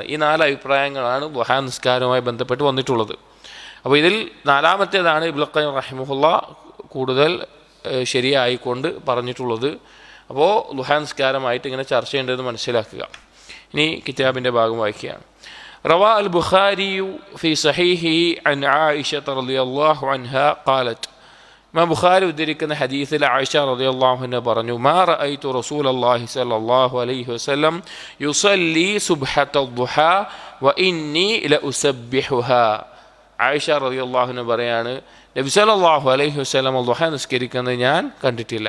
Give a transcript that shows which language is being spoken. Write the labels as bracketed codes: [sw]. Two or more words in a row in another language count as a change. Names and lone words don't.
[ml] ഈ 4 അഭിപ്രായങ്ങളാണ് ളുഹാ നിസ്കാരവുമായി ബന്ധപ്പെട്ട് വന്നിട്ടുള്ളത്. അപ്പോൾ ഇതിൽ 4ാമത്തേതാണ് ഇബ്നുൽ ഖയ്യിം റഹിമഹുല്ലാ കൂടുതൽ ശരിയായിക്കൊണ്ട് പറഞ്ഞിട്ടുള്ളത്. അപ്പോൾ ളുഹാ നിസ്കാരമായിട്ട് ഇങ്ങനെ ചർച്ച ചെയ്യേണ്ടതെന്ന് മനസ്സിലാക്കുക. ഇനി കിതാബിൻ്റെ ഭാഗം വായിക്കുകയാണ്. [ar] روى البخاري في صحيحه عن عائشة رضي الله عنها قالت [ml] ഇമാം ബുഖാരി ഉദ്ധരിക്കുന്ന ഹദീസിൽ ആയിഷ റളിയല്ലാഹു അൻഹ പറഞ്ഞു, [ar] ما رأيت رسول الله صلى الله عليه وسلم يصلي سبحة الضحى وإني لأسبحها. [ml] ആയിഷ [ar] رضي الله عنها [ml] പറയാണ്, നബി [ar] صلى الله عليه وسلم [ml] ദുഹ നിസ്കരിക്കുന്നത് ഞാൻ കണ്ടിട്ടില്ല.